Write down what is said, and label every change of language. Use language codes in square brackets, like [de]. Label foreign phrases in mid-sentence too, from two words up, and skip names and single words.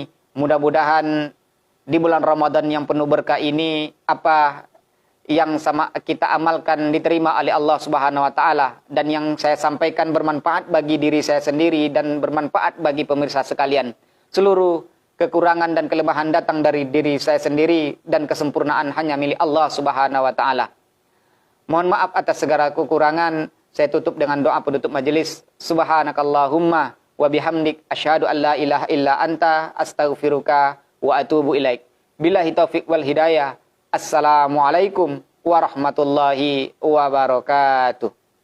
[id] Mudah-mudahan di bulan Ramadan yang penuh berkah ini, apa yang sama kita amalkan diterima oleh Allah [ar] سبحانه وتعالى, [id] dan yang saya sampaikan bermanfaat bagi diri saya sendiri dan bermanfaat bagi pemirsa sekalian. Seluruh kekurangan dan kelemahan datang dari diri saya sendiri dan kesempurnaan hanya milik Allah [ar] سبحانه وتعالى. [id] Mohon maaf atas segala kekurangan. Saya tutup dengan doa penutup majelis. [ar] سبحانك اللهم وبحمدك أشهد أن لا إله إلا أنت أستغفرك وأتوب إليك. بالله التوفيق والهداية. السلام عليكم ورحمة الله وبركاته.